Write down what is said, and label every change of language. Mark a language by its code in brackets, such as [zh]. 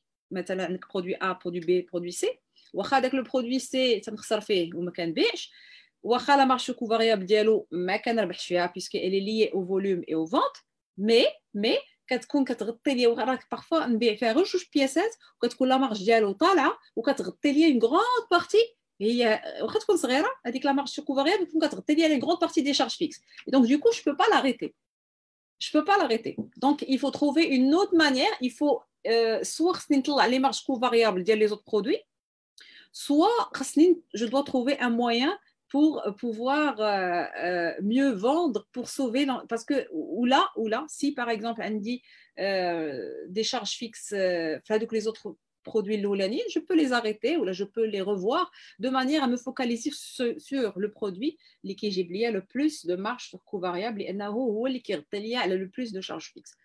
[ar] مثلا [fr] produit A, produit B, produit C, le produit C, [ar] تنخسر فيه وما كنبيعش, [fr] la marge sur coût variable [ar] ديالو ما كنربحش فيها [fr] puisqu'elle est liée au volume et aux ventes, [ar] mais كتكون كتغطي لي راك parfois نبيع فيها غير جوج بياسات وكتكون لا مارج ديالو طالعه وكتغطي لي [fr] une grande partie. [ar] هي واخا تكون صغيره هذيك لا مارج سو كو فاريابل تكون كتغطي لي [fr] une grande partie des charges fixes. Et donc du coup je peux pas l'arrêter. Donc il faut trouver une autre manière. Il faut soit [ar] نطلع [fr] les marges coûts variables [ar] ديال [fr] les autres produits, soit je dois trouver un moyen pour pouvoir mieux vendre, pour sauver, parce que ou là, si par exemple on dit des charges fixes, que les autres produits l'Oulani, je peux les arrêter ou là je peux les revoir de manière à me focaliser sur le produit qui j'ai le plus de marge sur coût variable et le plus de charges fixes.